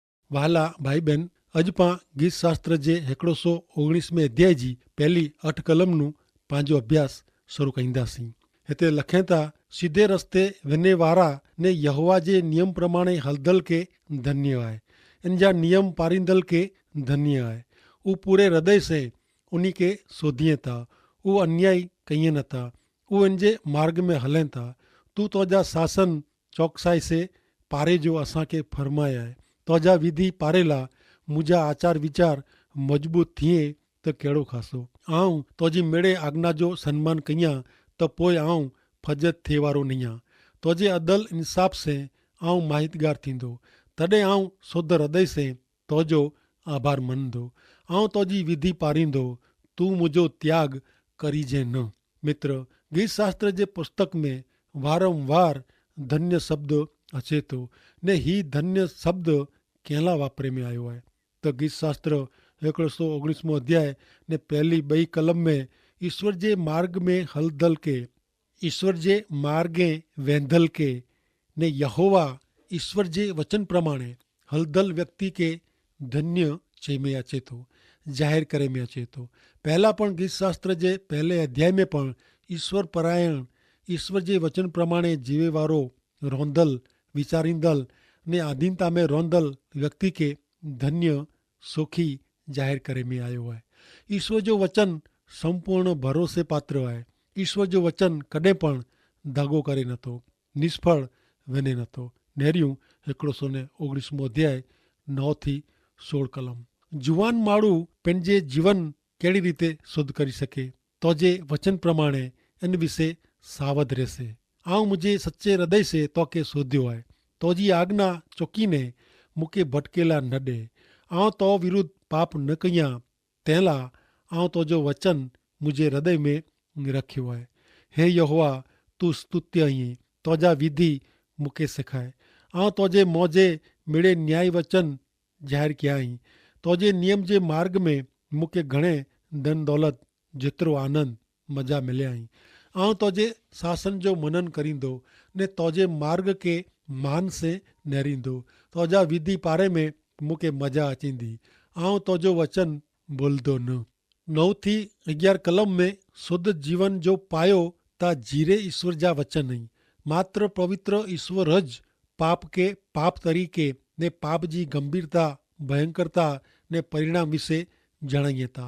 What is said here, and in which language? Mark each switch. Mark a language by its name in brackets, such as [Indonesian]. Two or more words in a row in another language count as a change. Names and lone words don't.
[Kachhi] वहाला भाई बहन, अॼु पाण गीत शास्त्र जे 119 अध्याय जी पहली 8 कलमनु पंहिंजो अभ्यास शुरू कंदासीं। हिते लखें था, सीधे रस्ते वञे वारा ने यहोवा जे नियम प्रमाणे हलदल के धन्य आहे। इन जा नियम पारींदल के धन्य आहे। उ पूरे हृदय से उन्हीं के सोधिए था। उ अन्याय कईं नथा। उ इन जे मार्ग में हलें था। तू तोजा शासन चौकसाई से पारे जो असांखे फरमाया है। तोजा विधि पारेला मुझा आचार विचार मजबूत थिए त कहिड़ो खासो। आऊं तोजी मेड़े आज्ञा जो सन्मान कयां त पोइ आऊं फजत थिए वारो नहीं आं। तोजे अदल इंसाफ़ से आऊं माहितगार थींदो। तॾहिं आऊं शुद्ध हृदय से तोजो आभार मञंदो। आऊं तोजी विधि पारींदो। तू मुझो त्याग करीजे न। मित्र, गीत शास्त्र जे पुस्तक में वारंवार धन्य शब्द अचे थो ने ही धन्य शब्द कंहिं वापरे में आयो आहे। त गीत शास्त्र 119 अध्याय ने पहली 2 कलम में ईश्वर जे मार्ग में हलदल के, ईश्वर जे मार्गे वेंदल के ने यहोवा ईश्वर जे वचन प्रमाणे हलदल व्यक्ति के धन्य चे में अचे थो, जाहिर करे में अचे थो। पहला पण गीत शास्त्र जे पहले अध्याय में पण ईश्वर परायण, ईश्वर जे वचन प्रमाणे जीवे वारो रोंदल, विचारींदल ने आधीनता में रोंदल व्यक्ति के धन्य सुखी जाहिर करे में आयो है। ईश्वर जो वचन संपूर्ण भरोसे पात्र है। ईश्वर जो वचन कॾहिं पण दागो करे नथो, निष्फल वञे नथो। नेरियूं 119 अध्याय 9 थी 16 कलम। जुवान माण्हू पंहिंजे जीवन कहिड़ी रीते शुद्ध करी सके, तोजे वचन प्रमाणे इन विषय सावध रहसे। आऊं मुझे सच्चे हृदय से तोखे सोधियो है। तोजी आज्ञा चुकीने मूंखे भटकेला न ॾे। आऊं तो विरुद्ध पाप न कयां, तंहिंला आऊं तोजो वचन मुझे हृदय में रखियो है। हे यहोवा, तू स्तुत्य आहीं। तोजा विधि मूंखे सिखाए। आऊं तोजे मौजे मिड़े न्याय वचन जाहिर कया आहीं। तोजे नियम जे मार्ग में मूंखे घणे धन दौलत जेतिरो आनंद मज़ा मिलिया आहीं। आऊं तोजे शासन जो मनन करींदो ने तोजे मार्ग के मान से नेरींदो। तोजा विधि पारे में मूंखे मज़ा अचींदी। आऊं तोजो वचन भुलंदो न। 9 थी 11 कलम में शुद्ध जीवन जो पायो ता जीरे ईश्वर जा वचन आहीं। मात्र पवित्र ईश्वर ज पाप के पाप तरीके ने पाप जी गंभीरता, भयंकरता ने परिणाम विषय जणाइए था।